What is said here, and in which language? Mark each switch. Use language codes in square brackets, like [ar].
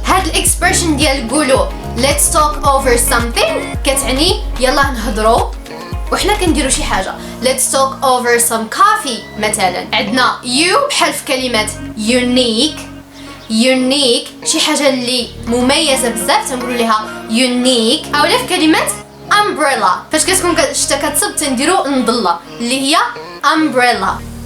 [ar] هاد الاكسبريشن ديال قولوا [en] let's talk over something [ar] كتعني يلا نهضروا وحنا كنديروا شي حاجه. [en] let's talk over some coffee مثلا. [ar] عندنا you بحال في كلمه unique شي حاجه اللي مميزه بزاف تنقولوا ليها unique، اولا في كلمه umbrella فاش كتكون الشتا كتصب تنديروا المظله اللي هي umbrella.